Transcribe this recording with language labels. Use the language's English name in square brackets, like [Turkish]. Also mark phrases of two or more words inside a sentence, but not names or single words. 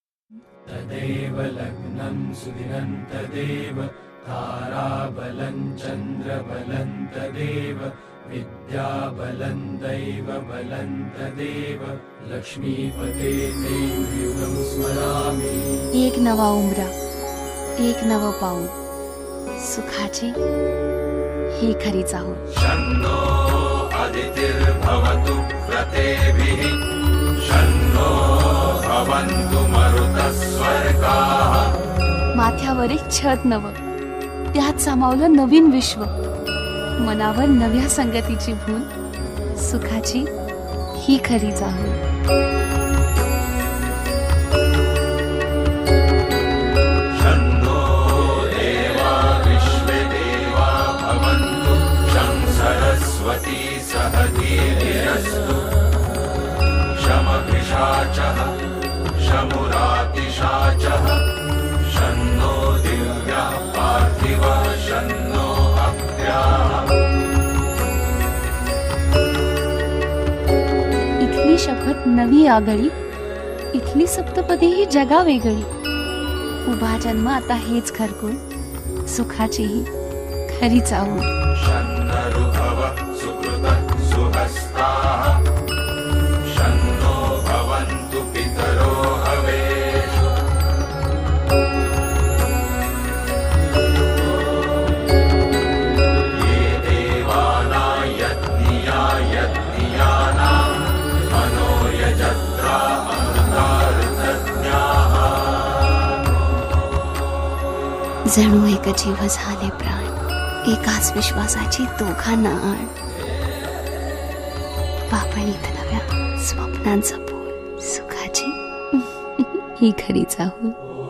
[Sanskrit] तदेव लग्नं सुदिनं तदेव ताराबलं चन्द्रबलं तदेव विद्याबलं दैवबलं तदेव लक्ष्मीपते ते युगं स्मरामि। [Marathi] एक नवा उमरा, एक नव पाऊल, सुखाची ही खरी चाहूल। [Sanskrit] शन्नो अदितिर्भवतु व्रतेभिः शन्नो भवन्तु मरुतस्वर्गाः। [Marathi] माथ्यावर एक छत नव, त्यात सामावलं नवीन विश्व, मनावर नव्या संगतीची भूल, सुखाची ही खरी चाहूल। [Sanskrit] शन्नो देवा विश्वे देवा भवन्तु शं सरस्वती सह धीर्यस्तु शमभिषाचः शमुरातिशाचः शन्नो दिव्यः पार्थिवः शन्नो अभ्याः। [Marathi] इथली शपथ नवी आगळी, इथली सप्तपदी ही जगा वेगळी। उभा जन्म आता हेच घरकुल, सुखाची ही खरी चाहूल। [Sanskrit] शन्नरुभव सुकृतः सुहस्ताः शन्नो भवन्तु पितरो हवेषु। ये देवानां यज्ञियानां मनो यजत्रा अमृतार्थज्ञाः। [Marathi] जणू एक जीव झाले प्राण, एकाच विश्वासाची दोघांना आण। पापणीत नव्या स्वप्नांचा बोल, सुखाची ही खरी चाहूल।